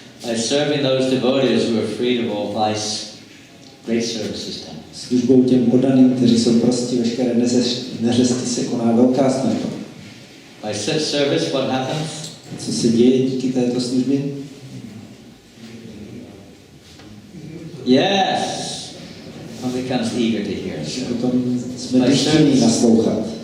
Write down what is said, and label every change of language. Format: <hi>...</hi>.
<en>By serving those devotees who are freed of all vice, great service is done.</en> <cs>Službou těm podaným, kteří jsou prostě veškeré neřesti, se koná velká služba.</cs> <en>By such service, what happens?</en> <cs>Co se děje díky této službě?</cs> <en>Yes, one becomes eager to hear.</en> <cs>Potom jsme dychtiví naslouchat.</cs>